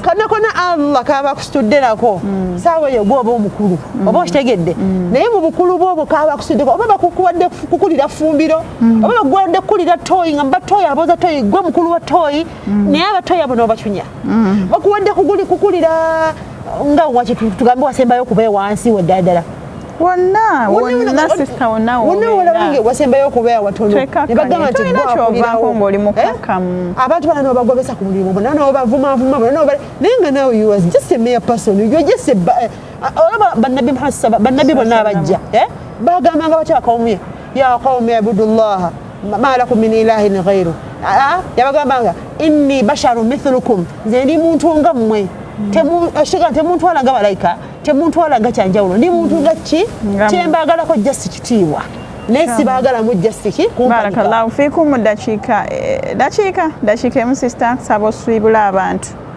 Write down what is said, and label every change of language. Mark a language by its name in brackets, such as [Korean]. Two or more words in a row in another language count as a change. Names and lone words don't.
[Ganda] konna Allah kaba kusitudderako saawa eyo gwoba omukulu oba okitegedde naye mu bukulu bwobwo kaba kusuddeko oba bakuwadde kukulira fumbiro oba bakuwadde kukulira tooyi nga mbatooyi abooza tooyi gwe mukulu wa tooyi naye abatooyi abo n'obacunya bakuwadde kukulira nga waki tugambe wasembayo okubeera wansi weddala wonna sister wonna wobeera wasembayo okubeera watono ne bagamba nti gwakulirawo ng'oli mukakamu abantu bana n'obagobesa ku mulimu bonna n'obavumavuma bonna naye nga nawe [English] you was just a mere person you just [Ganda] olaba bannabi Muhammad bannabi bonna abajja bagambanga batya [Arabic] قومي يا قومي اعبدوا الله ما لكم من إله غيره [Ganda] yabagambanga [Arabic] إني بشر مثلكم [Ganda] nze ndi muntu nga mmwe temuntwala nga balayika temuntwala nga kyanjawulo ndi muntu nga ki kyembagalako just kitiibwa naye sibaagalamu just ki [Arabic] بارك الله فيكم [Ganda] mu dakiika emu sister nsaba osibula abantu